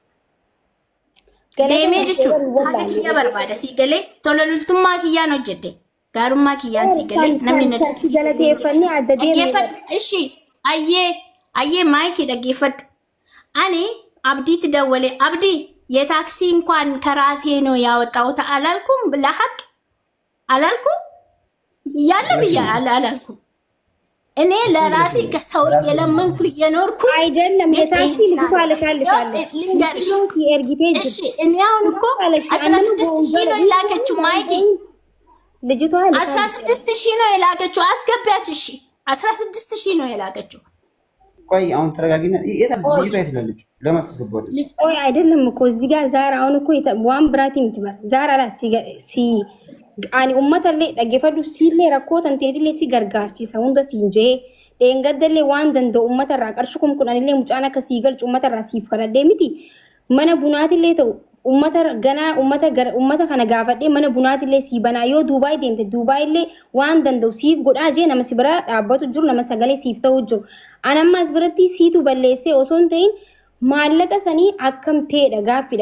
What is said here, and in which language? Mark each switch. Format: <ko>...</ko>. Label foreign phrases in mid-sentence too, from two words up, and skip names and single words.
<om>Deemee jechuun haqa kiyya barbaada sii galee tola lultummaa kiyyaan hojjedhe gaarummaa kiyyaan sii galee namni na dhaggeeffadhu. Ishi ayyee maakii dhaggeeffadhu. Ani abdiitti dawwale abdii</om> <am>የታክሲ እንኳን ከራሴ ነው ያወጣሁት አላልኩም? ለሐቅ አላልኩም? ያለ ብያ አላልኩም? እኔ ለራሴ ከሰው የለመንኩ የኖርኩ አይደለም። የታክሲ ልጅቷ ልካልካለች ልንገርሽ። እሺ እኔ አሁን እኮ 16,000 ነው የላከችው ማይኪ ልጅቷ 16,000 ነው የላከችው። አስገቢያት። እሺ 16,000 ነው የላከችው። ቆይ አሁን ተረጋጊና ልጅቷ የት ነች? ለምን ተስገባው? ቆይ አይደለም እኮ እዚህ ጋር ዛራ አሁን እኮ ዋን ብራቲ ምትባል ዛራ ላ ሲ</am> <om>ani ummatalle dhaggeeffadhu siillee rakkoo tanteetillee si gargaarchisa hunda siinjee dheengaddalle waan danda'u ummatarraa qarshii kudhanillee mucaan akka sii galchu ummatarraa siif kadhadhee miti mana bunaatillee ta'u ummata kana gaafadhee mana bunaatillee sii banaa yoo Duubaay deemte Duubaayillee waan danda'u siif godhaa jee nama si bira dhaabbatu jiru nama sagalee siif ta'u jiru anammas biratti siitu balleessee osoo hin ta'in maallaqa sanii akkam ta'edha gaaffiidha</om>